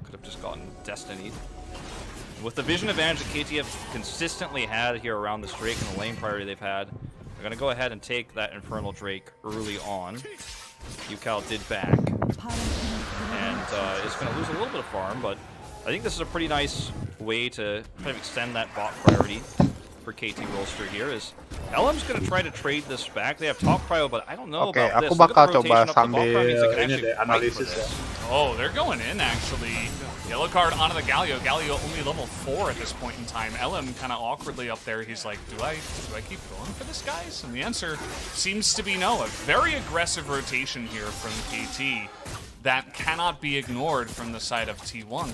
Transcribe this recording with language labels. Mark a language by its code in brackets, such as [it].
[en] Could have just gotten Destiny. With the vision advantage that KT have consistently had here around this Drake and the lane priority they've had, they're going to go ahead and take that Infernal Drake early on. UCal did back. And is going to lose a little bit of farm, but I think this is a pretty nice way to kind of extend that bot priority for KT Rolster here. Is LM's going to try to trade this back. They have top prio, but I don't know about this. [id] Aku bakal coba sambil ini deh, analisis ya. [en] Oh, they're going in actually. Yellow card onto the Galio. Galio only level 4 at this point in time. LM kind of awkwardly up there. He's like, do I keep going for this, guys? And the answer seems to be no. A very aggressive rotation here from KT that cannot be ignored from the side of T1.